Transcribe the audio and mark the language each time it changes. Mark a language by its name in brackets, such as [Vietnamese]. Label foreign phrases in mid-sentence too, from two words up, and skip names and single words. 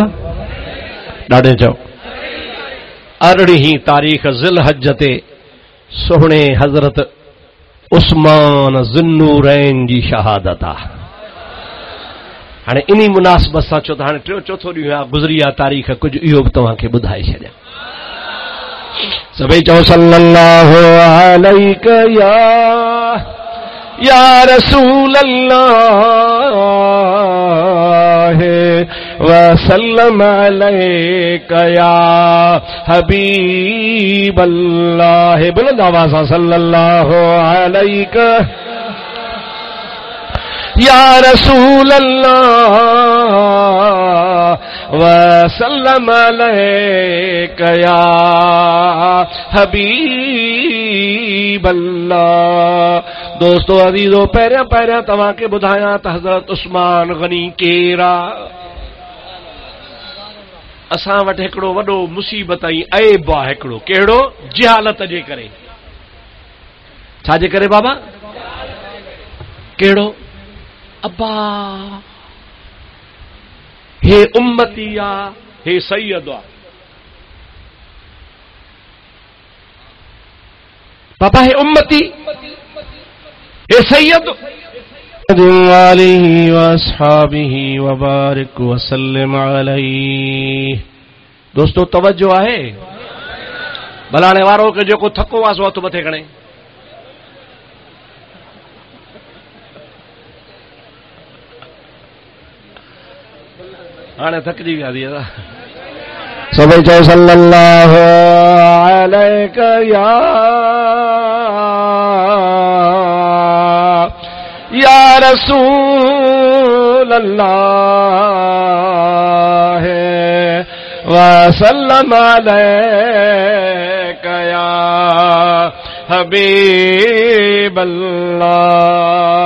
[Sindhi] ॾाढे चओ 18 तारीख़ ज़िलहज ते सोहणे हज़रत उस्मान ज़ुन्नूरैन जी शहादत आहे। हाणे इन्ही मुनासिबत सां चओ त हाणे टियों चौथो ॾींहुं आहे गुज़री आहे तारीख़, कुझु इहो बि तव्हांखे ॿुधाए छॾियां। सभई चओ [Arabic] صلى الله عليك يا رسول الله و سلم عليك يا حبيب الله. [Sindhi] बुलंद आवाज़ सां [Arabic] صلى الله عليك يا رسول الله و سلم عليك يا حبيب الله. [Sindhi] दोस्तों अज़ीज़ो, पहिरियां पहिरियां तव्हांखे ॿुधायां त हज़रत उस्मान गनी केरु आहे। असां वटि हिकिड़ो वॾो मुसीबत ऐं ऐब आहे हिकिड़ो, कहिड़ो? जिहालत जे करे। छाजे करे बाबा? कहिड़ो? अब्बा हे उम्मती आ, हे सैयद आ। पापा हे उम्मती, हे सैयद [Arabic] آله وأصحابه وبارك وسلم عليه. [Sindhi] दोस्तों तवज्जो आहे? भलाणे वारो के जेको थको आहे सो हथ मथे खणे। हाणे थकजी वियासीं असां। सभई चओ [Arabic] صلى الله عليك يا رسول الله و سلم عليك يا حبيب الله.